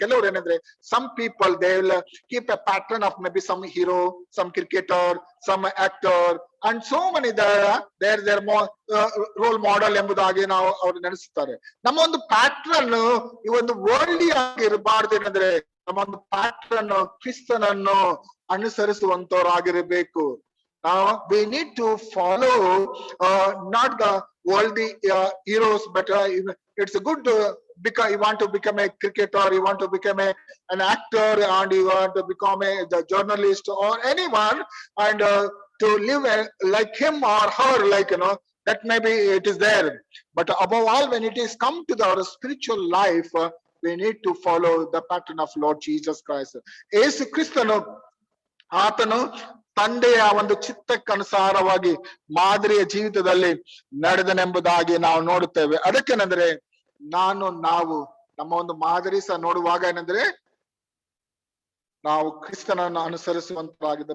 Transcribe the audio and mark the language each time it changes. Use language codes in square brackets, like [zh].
[kn] ಕೆಲವರು ಏನಂದ್ರೆ [en] some people they will keep a pattern of maybe some hero, some cricketer, some actor and so many their role model [kn] ಎಂಬುದಾಗಿ ನಾವು ಅವ್ರು ನೆನೆಸುತ್ತಾರೆ. ನಮ್ಮ ಒಂದು pattern ಈ ಒಂದು ವರ್ಲ್ಡ್ಲಿ ಆಗಿ ಇರಬಾರ್ದು. ಏನಂದ್ರೆ ನಮ್ಮ ಒಂದು ಪ್ಯಾಟ್ರನ್ ಕ್ರಿಸ್ತನನ್ನು ಅನುಸರಿಸುವಂತವರಾಗಿರಬೇಕು. [en] We need to follow not the worldly heroes, but it's a good because you want to become a cricketer, you want to become an actor, and you want to become the journalist or anyone, and to live like him or her, like that maybe it is there. But above all, when it is come to our spiritual life, we need to follow the pattern of Lord Jesus Christ. [kn] ಯೇಸು ಕ್ರಿಸ್ತನು ಆತನು ತಂದೆಯ ಒಂದು ಚಿತ್ತಕ್ಕನುಸಾರವಾಗಿ ಮಾದರಿಯ ಜೀವಿತದಲ್ಲಿ ನಡೆದನೆಂಬುದಾಗಿ ನಾವು ನೋಡುತ್ತೇವೆ. ಅದಕ್ಕೇನಂದ್ರೆ ನಾವು ನಮ್ಮ ಒಂದು ಮಾದರಿ ಸಹ ನೋಡುವಾಗ ಏನಂದ್ರೆ ನಾವು ಕ್ರಿಸ್ತನನ್ನು ಅನುಸರಿಸುವಂತಾಗಿದೆ.